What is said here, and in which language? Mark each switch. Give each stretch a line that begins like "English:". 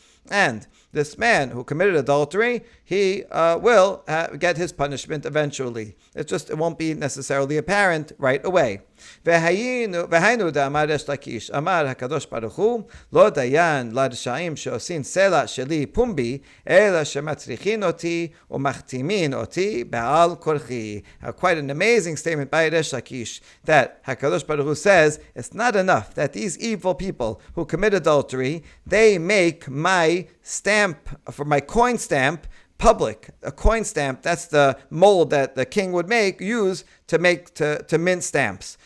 English: And this man who committed adultery, he will get his punishment eventually. It won't be necessarily apparent right away.
Hebrew: והיינו דאמר יש לקיש, אמר הקדוש ברוך הוא, לא דיין לרשעים שעושים סלע שלי פומבי, אלא שמצריכין אותי ומחתימין אותי בעל כורחי.
English: Quite an amazing statement by Resh Lakish, that HaKadosh Baruch Hu says, it's not enough that these evil people who commit adultery, they make my stamp, for my coin stamp, public. A coin stamp, that's the mold that the king would use to mint stamps.